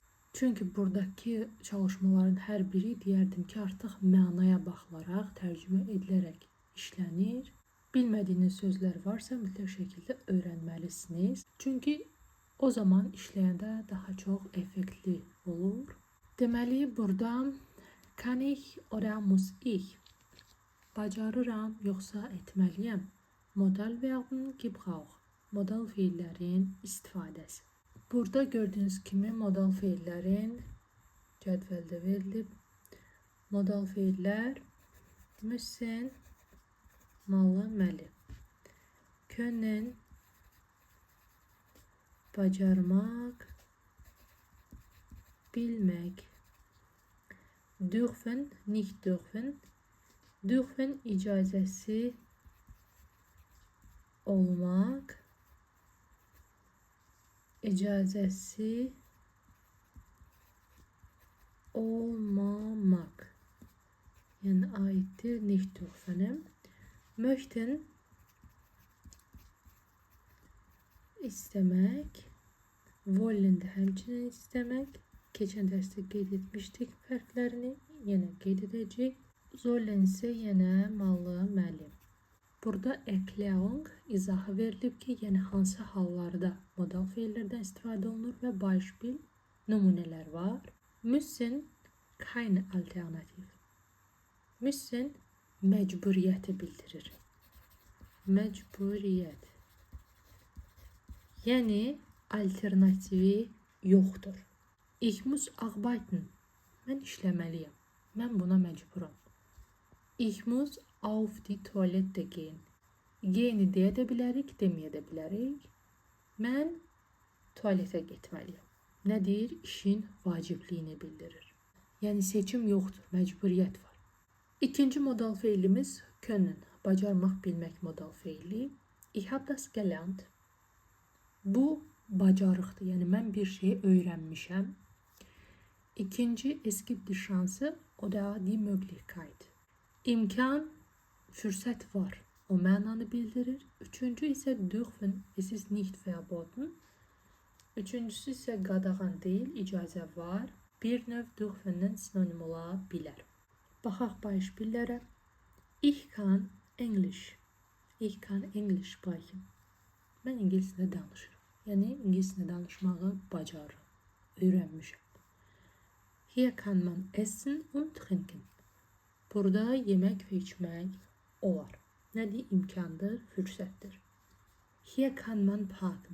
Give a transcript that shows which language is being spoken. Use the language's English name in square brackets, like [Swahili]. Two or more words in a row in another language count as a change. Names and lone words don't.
[Azerbaijani] Çünki buradakı çalışmaların hər biri deyərdim ki, artıq mənaya baxılaraq, tərcümə edilərək işlənir. Bilmədiyiniz sözlər varsa mütləq şəkildə öyrənməlisiniz. Çünki o zaman işləyəndə daha çox effektli olur. Deməli, burada [German] kann ich oder muss ich? [Azerbaijani] Bacarıram, yoxsa etməliyəm? [German] Modal verben Gebrauch. [Azerbaijani] Modal feillərin istifadəsi. Burada gördüyünüz kimi modal feillərin cədvəldə verilib. Modal feillər müssen, malı, məli. Können, bacarmaq, bilmək. [German] Dürfen, nicht dürfen. [Azerbaijani] Dürfen icazəsi olmaq, icazəsi olmamaq. Yəni aiddir [German] nicht dürfenə. [Azerbaijani] Möchten istəmək, wollen də həmçinin istəmək. Keçən dərsdə qeyd etmişdik fərqlərini, yenə qeyd edəcək. Zollen isə yenə malı, məli. Burada Erklärung izahı verilib ki, yəni hansı hallarda modal feillərdən istifadə olunur və beispiel nümunələr var. [German] Müssen keine alternativ. [Azerbaijani] Müssen məcburiyyəti bildirir. Məcburiyyət. Yəni alternativi yoxdur. [German] Ich muss arbeiten. [Azerbaijani] Mən işləməliyəm. Mən buna məcburam. [German] Ich muss auf die Toilette gehen. [Azerbaijani] Geni deyə də bilərik, deməyə də bilərik. Mən tualetə getməliyəm. Nədir? İşin vacibliyini bildirir. Yəni seçim yoxdur, məcburiyyət var. İkinci modal feilimiz können, bacarmaq, bilmək modal feili. [German] Ich habe das gelernt. [Azerbaijani] Bu bacarıqdır, yəni mən bir şeyi öyrənmişəm. [German] İkinci es gibt die Chance oder die Möglichkeit. [Azerbaijani] İmkan, fürsət var. O mənanı bildirir. Üçüncü isə [German] dürfen, es ist nicht verboten. [Azerbaijani] Üçüncüsü isə qadağan deyil, icazə var. Bir növ dürfendən sinonim ola bilər. Baxaq beispiellərə. [German] Ich kann English. Ich kann English sprechen. [Azerbaijani] Mən ingiliscə danışıram. Yəni ingiliscə danışmağı bacarıram, öyrənmişəm. [German] Hier kann man essen und trinken. [Azerbaijani] Burada yemək və içmək olar. Nədir? İmkandır, fürsətdir. [German] Hier kann man parken.